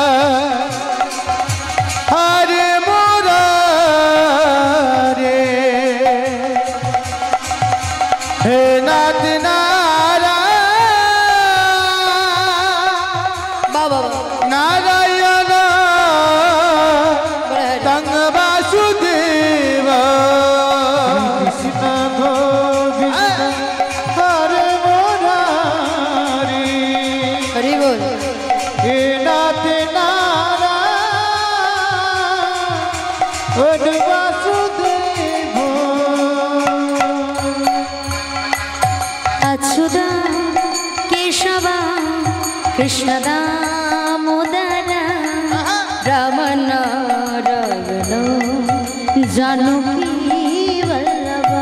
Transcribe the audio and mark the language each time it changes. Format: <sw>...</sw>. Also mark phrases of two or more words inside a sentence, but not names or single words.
<sa>হরে মুরারে হে নাথ নারায়ণ তং বাসুদেব কৃষ্ণ গোবিন্দ হরে মুরারে</sa> <bn>হরি বল</bn> <sa>হে নাথ নারায়ণ বাসুদেব अच्युता केशव कृष्ण दामोदर रमण रघुनो जानकी वल्लभा</sa>